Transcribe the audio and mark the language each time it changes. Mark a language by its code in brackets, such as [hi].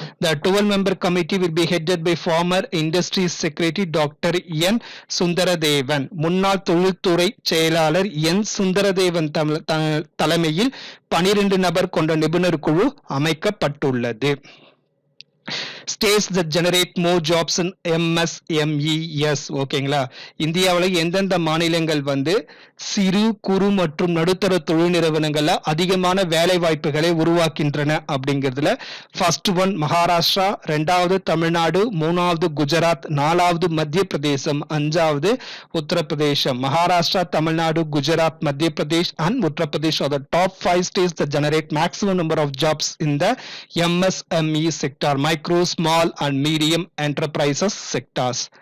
[en] The 12-member committee will be headed by former Industry Secretary Dr. N. Sundaradevan. [ta] முன்னாள் தொழில்துறை செயலாளர் என் சுந்தரதேவன் தலைமையில் 12 நபர் கொண்ட நிபுணர் குழு அமைக்கப்பட்டுள்ளது. [en] States that generate more jobs in MSMES. [ta] ஓகேங்களா, இந்தியாவில் எந்தெந்த மாநிலங்கள் வந்து சிறு, குறு மற்றும் நடுத்தர தொழில் நிறுவனங்கள்ல அதிகமான வேலை வாய்ப்புகளை உருவாக்கின்றன அப்படிங்கிறதுல ஃபர்ஸ்ட் ஒன் மகாராஷ்டிரா, 2வது தமிழ்நாடு, 3வது குஜராத், 4வது மத்திய பிரதேசம், 5வது உத்தரப்பிரதேசம். [en] Maharashtra, Tamil Nadu, Gujarat, Madhya Pradesh and Uttar Pradesh are the top 5 states that generate maximum number of jobs in the MSME sector, micro, small and medium enterprises sectors.